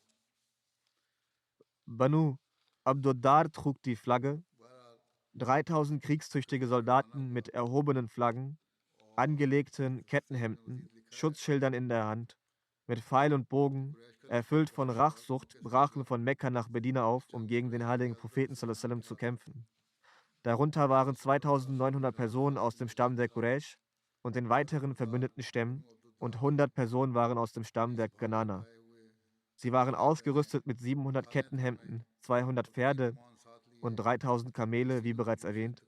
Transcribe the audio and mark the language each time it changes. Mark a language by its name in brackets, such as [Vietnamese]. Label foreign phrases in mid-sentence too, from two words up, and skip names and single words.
[German] Banu Abduddar trug die Flagge. 3000 kriegstüchtige Soldaten mit erhobenen Flaggen, angelegten Kettenhemden, Schutzschildern in der Hand, mit Pfeil und Bogen, erfüllt von Rachsucht, brachen von Mekka nach Medina auf, um gegen den heiligen Propheten [Arabic] صلى الله عليه وسلم [German] zu kämpfen. Darunter waren 2900 Personen aus dem Stamm der Quraysh und den weiteren verbündeten Stämmen und 100 Personen waren aus dem Stamm der Kanana. Sie waren ausgerüstet mit 700 Kettenhemden, 200 Pferde und 3000 Kamele, wie bereits erwähnt.